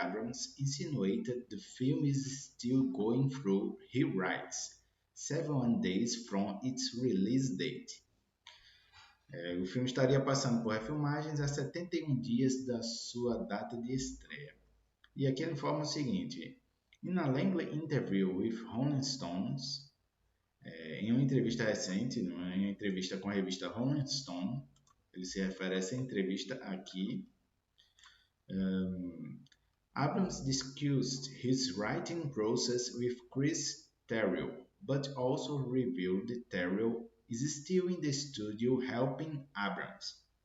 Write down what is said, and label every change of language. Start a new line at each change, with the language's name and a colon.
English: Abrams insinuated the film is still going through rewrites, 71 days from its release date.
Portuguese: O filme estaria passando por refilmagens a 71 dias da sua data de estreia. E aqui ele informa o seguinte:
English: In a lengthy interview with Rolling Stones,
Portuguese: em uma entrevista recente, em uma entrevista com a revista Rolling Stone, ele se refere a essa entrevista aqui.
English: Abrams discussed his writing process with Chris Terrio, but also revealed that Terrio is still in the studio helping Abrams.